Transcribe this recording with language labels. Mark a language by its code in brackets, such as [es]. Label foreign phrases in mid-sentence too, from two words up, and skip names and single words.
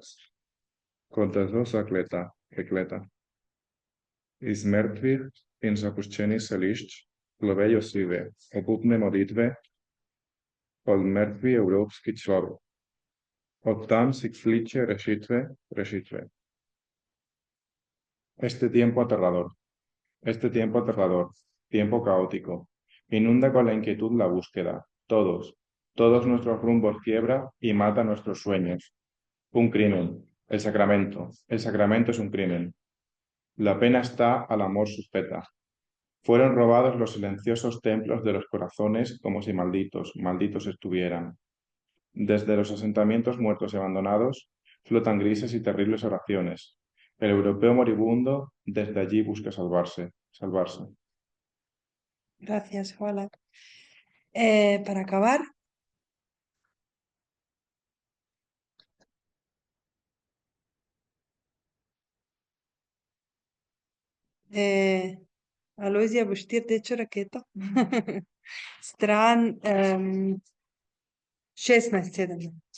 [sl] Kot da so prekleta. Iz mrtvih in zapuščenih selišč plovejo sive, obupne molitve od mrtvi evropski človek. Od tam si kliče rešitve. [es] Este tiempo aterrador, tiempo caótico, inunda con la inquietud la búsqueda. Todos nuestros rumbos quiebra y mata nuestros sueños. Un crimen, el sacramento es un crimen. La pena está al amor suspeta. Fueron robados los silenciosos templos de los corazones como si malditos estuvieran. Desde los asentamientos muertos y abandonados flotan grises y terribles oraciones. El europeo moribundo desde allí busca salvarse. Gracias, Juana. Para acabar, [sl] Alojzija, boš ti rdečo raketo? Stran 16-17.